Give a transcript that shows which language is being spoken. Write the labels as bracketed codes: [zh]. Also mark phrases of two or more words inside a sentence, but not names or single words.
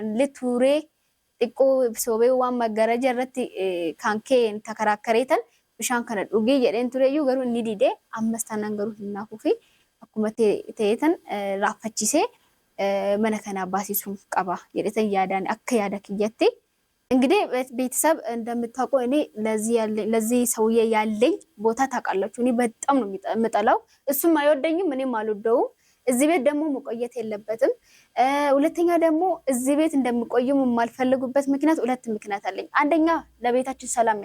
[om] illee turee xiqqoo soobee waan magaraja irratti kan keen takaraakkareetan bishaan kana dhugee jedheen tureyyuu garuu inni dide ammas taanaan garuu hinnaafuu fi akkuma ta'eetan raaffachisee mana kana baasisuun qaba jedhetan yaadaan akka yaada kiyyatti [am] እንግዲህ ቤተሰብ እንደምታውቀው እኔ ለዚህ ሰውዬ ያለኝ ቦታ ታውቃላችሁ እኔ በጣም ነው የምጠላው እሱም አይወደኝም እኔም አልወደውም እዚህ ቤት ደግሞ መቆየት የለበትም ሁለተኛ ደግሞ እዚህ ቤት እንደምቆይም የማልፈልጉበት ምክንያት ሁለት ምክንያት አለኝ አንደኛ ለቤታችን ሰላም